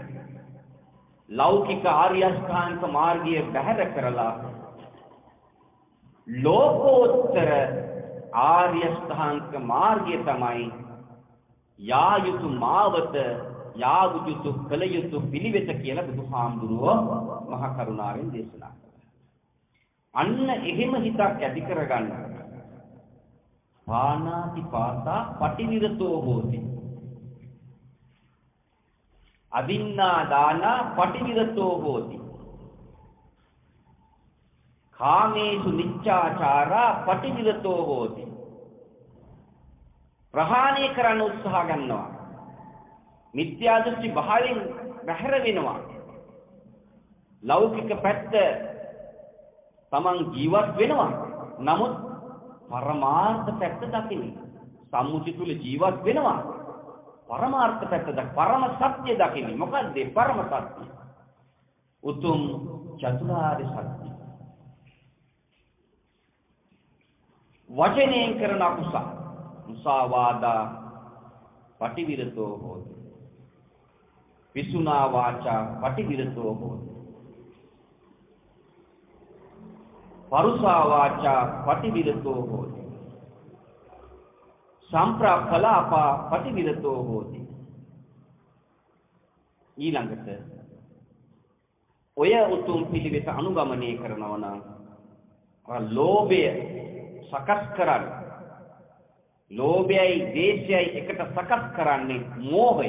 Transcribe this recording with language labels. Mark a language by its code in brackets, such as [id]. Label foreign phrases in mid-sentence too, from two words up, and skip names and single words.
[si] ලෞකික ආර්ය අෂ්ටාංග මාර්ගය බැහැර කරලා ලෝකෝත්තර ආර්ය අෂ්ටාංග මාර්ගය තමයි යා යුතු මාවත යා යුතු කල යුතු පිළිවෙත කියලා බුදුහාමුදුරුවෝ මහා කරුණාවෙන් දේශනා කළා. අන්න එහෙම හිතක් ඇති කරගන්න. [pi] පානාති පාතා පටිවිරතෝ හෝති. අදින්නා දානා පටිවිරතෝ හෝති. කාමේසු නිච්ඡාචාරා පටිවිරතෝ හෝති. [si] ප්‍රහාණය කරන්න උත්සාහ ගන්නවා. මිත්‍යා දෘෂ්ටි භාවයෙන් බැහැර වෙනවා. ලෞකික පැත්ත තමන් ජීවත් වෙනවා. නමුත් පරමාර්ථ පැත්ත දකින්නේ. සම්මුති තුල ජීවත් වෙනවා. පරමාර්ථ පැත්ත පරම සත්‍ය දකින්නේ. මොකද්ද පරම සත්‍ය? උතුම් චතුරාර්ය සත්‍ය. වචනයෙන් කරන අකුසල [pi] මුසාවාදා පටිවිරතෝ හෝති. විසුනා වාචා පටිවිරතෝ හෝති. පරුසා වාචා පටිවිරතෝ හෝති. සම්ප්‍රාප්පලාපා පටිවිරතෝ හෝති. [si] ඊළඟට ඔය උතුම් පිළිවෙත අනුගමනය කරනවා නම් ලෝභය සකස් කරන්න. ලෝභයයි දේශයයි එකට සකස් කරන්නේ මෝහය.